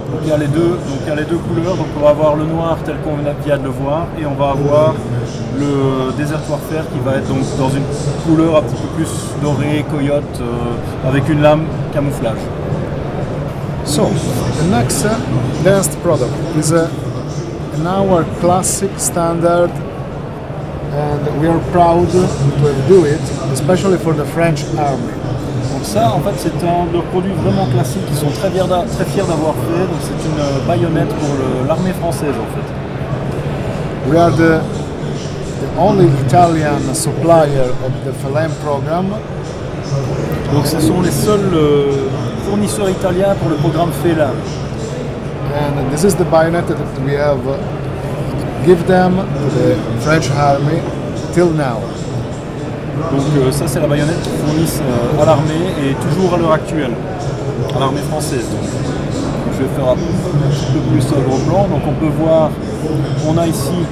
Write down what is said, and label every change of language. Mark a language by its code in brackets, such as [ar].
[fr] Donc il y a les deux couleurs, donc on va avoir le noir tel qu'on vient de le voir, et on va avoir le Desert Warfare qui va être donc dans une couleur un petit peu plus dorée, coyote, avec une lame camouflage. [en] So, the next product is an our classic standard, and we are proud to do it, especially for the French army. [fr] Donc ça, en fait, c'est un de leurs produits vraiment classiques qu'ils sont très fiers d'avoir fait. Donc c'est une baïonnette pour l'armée française, en fait. [en] We are the only Italian supplier of the FELEM program. [fr] Donc ce sont les seuls fournisseurs italiens pour le programme FELEM. [en] And this is the bayonet that we have give them to the French army till now. [fr] Donc ça c'est la baïonnette qu'ils fournissent à l'armée et toujours à l'heure actuelle, à l'armée française. Donc, je je vais faire un petit peu plus gros plan. Donc on peut voir, on a ici